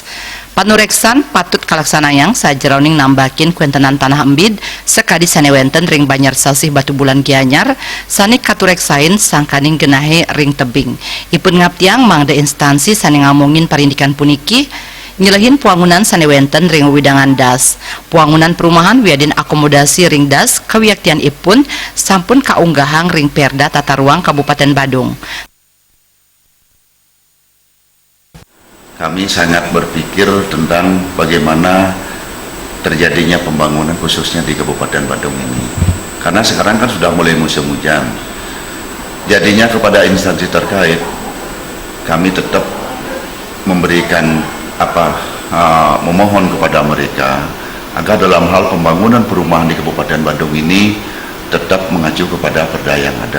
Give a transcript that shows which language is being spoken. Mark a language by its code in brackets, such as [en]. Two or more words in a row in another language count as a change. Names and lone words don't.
[ban] Panureksan patut kalaksanayang sajeroning nambakin kuentenan tanah embid sekadi sanewenten ring Banyar Sasih Batu Bulan Gianyar sanik katureksain sangkaning genahe ring tebing. Ipun ngaptiang mangda instansi saning ngamongin parindikan puniki nyelehin puangunan sanewenten ring widangan das. Puangunan perumahan Wiadin akomodasi ring das kawiaktian ipun sampun kaunggahang ring Perda Tata Ruang Kabupaten Badung. [id] Kami sangat berpikir tentang bagaimana terjadinya pembangunan khususnya di Kabupaten Badung ini. Karena sekarang kan sudah mulai musim hujan. Jadinya kepada instansi terkait, kami tetap memberikan memohon kepada mereka agar dalam hal pembangunan perumahan di Kabupaten Badung ini tetap mengacu kepada perda yang ada.